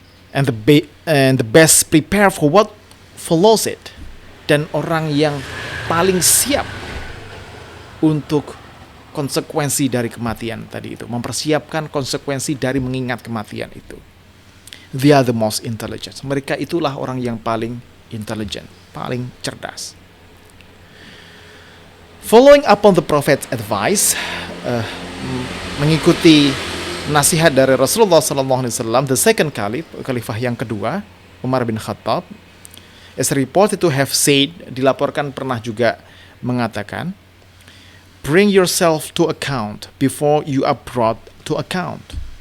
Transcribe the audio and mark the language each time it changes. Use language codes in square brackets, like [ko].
[en] And the best prepare for what follows it. [id] Dan orang yang paling siap untuk konsekuensi dari kematian tadi itu, mempersiapkan konsekuensi dari mengingat kematian itu. [en] They are the most intelligent. [id] Mereka itulah orang yang paling intelligent, paling cerdas. [en] Following up on the prophet's advice, [id] mengikuti nasihat dari Rasulullah SAW, [en] the second khalifah [id] yang kedua, [en] Umar bin Khattab, is reported to have said, [id] dilaporkan pernah juga mengatakan, [en] bring yourself to account before you are brought to account.